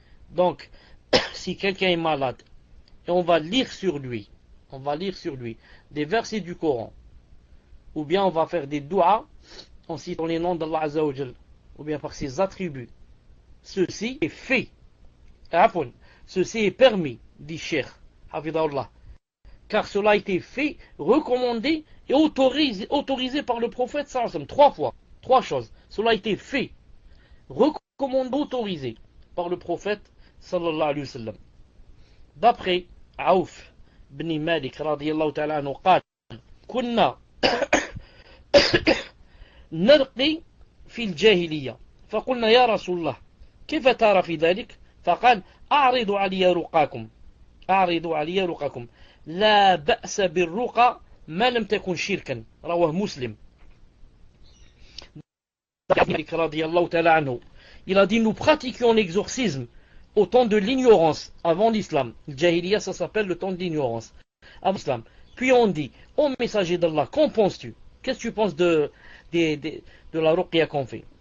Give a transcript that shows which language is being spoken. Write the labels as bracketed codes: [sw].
[fr] Donc, si quelqu'un est malade, et on va lire sur lui des versets du Coran, ou bien on va faire des doigts en citant les noms d'Allah Azza wa Jal, ou bien par ses attributs, ceci est fait, ceci est permis, dit Cheikh Hafidahullah, car cela a été fait, recommandé et autorisé par le prophète [ar] sallallahu alayhi wa sallam, [fr] 3 fois, 3 choses. Cela a été fait, recommandé, autorisé par le prophète [ar] sallallahu alayhi wa sallam. [fr] D'après [ar] Aouf بن مالك رضي الله تعالى عنه قال كنا نرقي في الجاهلية فقلنا يا رسول الله كيف ترى في ذلك فقال أعرضوا علي رقاكم لا بأس بالرقى ما لم تكن شركا رواه مسلم. رضي الله تعالى عنه, [fr] il a dit nous pratiquions l'exorcisme au temps de l'ignorance, avant l'islam. Le Jahiliya, ça s'appelle le temps de l'ignorance, avant l'islam. Puis on dit, ô messager d'Allah, qu'en penses-tu? Qu'est-ce que tu penses de la ruqya qu'on fait?